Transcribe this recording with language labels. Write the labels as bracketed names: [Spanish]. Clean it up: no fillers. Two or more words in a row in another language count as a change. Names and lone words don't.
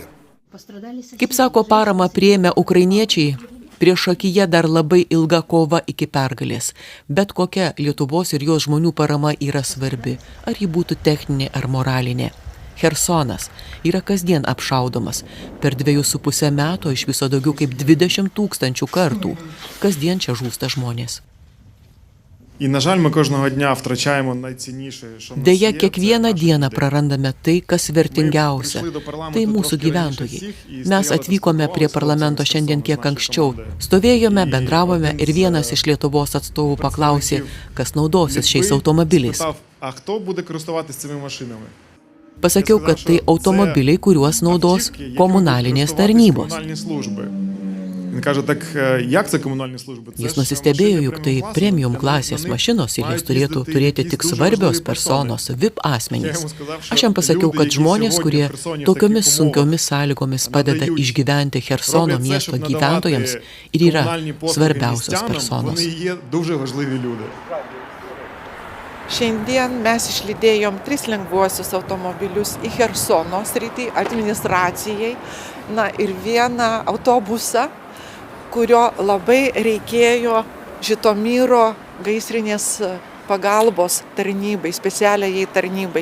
[Lithuanian] Kaip sako, paramą priėmę ukrainiečiai, priešakyje dar labai ilga kova iki pergalės. Bet kokia Lietuvos ir jos žmonių parama yra svarbi, ar ji būtų techninė ar moralinė. Chersonas yra kasdien apšaudomas. Per 2,5 metų iš viso daugiau kaip 20 000 карtų. Kasdien čia žūsta žmonės. [Ukrainian] І, на жаль, ми кожного дня втрачаємо найцінніше, що в нас [Lithuanian] Deja, [Ukrainian] є. [Lithuanian] kiekvieną dieną prarandame tai, kas vertingiausia. Tai mūsų gyventojai. Mes atvykome prie parlamento šiandien kiek anksčiau. Stovėjome, bendravome ir vienas iš Lietuvos atstovų paklausė, kas naudosis šiais automobiliais. [Ukrainian] А хто буде користуватися цими машинами? [Lithuanian] Pasakiau, kad tai automobiliai, kuriuos naudos komunalinės tarnybos. [Ukrainian] Комунальні служби. Він каже, так як це комунальні служби? [Lithuanian] Jis nusistebėjo, juk tai premium klasės mašinos ir jas turėtų turėti tik svarbios personos, VIP asmenys. Aš jam pasakiau, kad žmonės, kurie tokiomis sunkiomis sąlygomis padeda išgyventi Chersono miesto gyventojams, ir yra svarbiausios personos. [Ukrainian] Вони є дуже важливі люди. [Lithuanian] Šiandien mes išlydėjom 3 lengvuosius automobilius į Chersono sritį administracijai, ir 1 autobusą, kurio labai reikėjo Žitomiro gaisrinės pagalbos tarnybai, specialiai tarnybai.